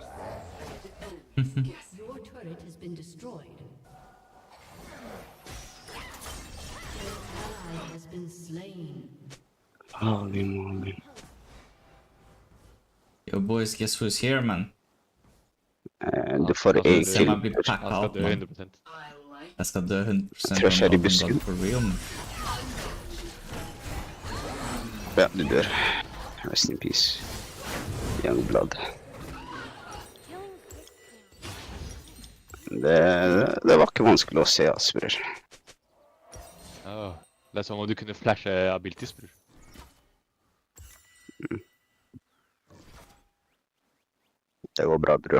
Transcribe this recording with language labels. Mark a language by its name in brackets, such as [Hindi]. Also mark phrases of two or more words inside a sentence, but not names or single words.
[English] Your turret has been destroyed. An ally has been slain. Holy moly. Yo boys, guess who's here, man? [Norwegian] Du får Altså, en det- Se meg kill. bli packa Han skal out, dø man. 100%. Jeg skal dø 100% Trash er i on busken. [English] God for real, man. [Norwegian] Ja, du dør. [English] Rest in peace. Young blood. [Norwegian] Det var ikke vanskelig å se, ass, bror. Åh, det er som om du kunne flashe abilities, bror. Det går bra, bror.